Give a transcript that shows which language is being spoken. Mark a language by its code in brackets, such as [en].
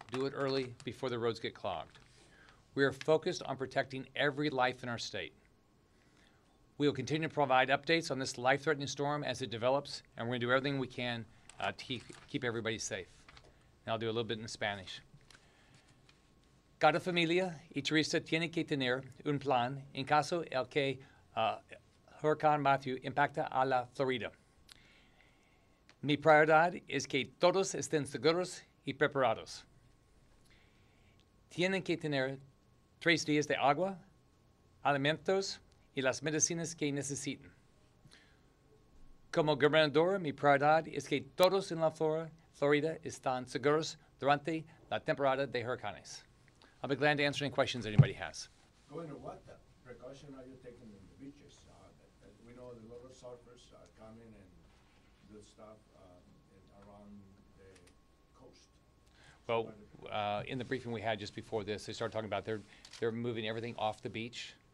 [en] Do it early before the roads get clogged. We are focused on protecting every life in our state. We will continue to provide updates on this life-threatening storm as it develops, and we're going to do everything we can to keep everybody safe. And I'll do a little bit in Spanish. [es] Cada familia y turista tiene que tener un plan en caso el que Hurricane Matthew impacta a la Florida. Mi prioridad es que todos estén seguros y preparados. Tienen que tener 3 días de agua, alimentos y las medicinas que necesiten. Como gobernador, mi prioridad es que todos en la Florida están seguros durante la temporada de huracanes. [en] I'll be glad to answer any questions anybody has. Governor, what precaution are you taking in the beaches? We know a lot of surfers are coming and do stuff around the coast. Well, in the briefing we had just before this, they started talking about they're moving everything off the beach.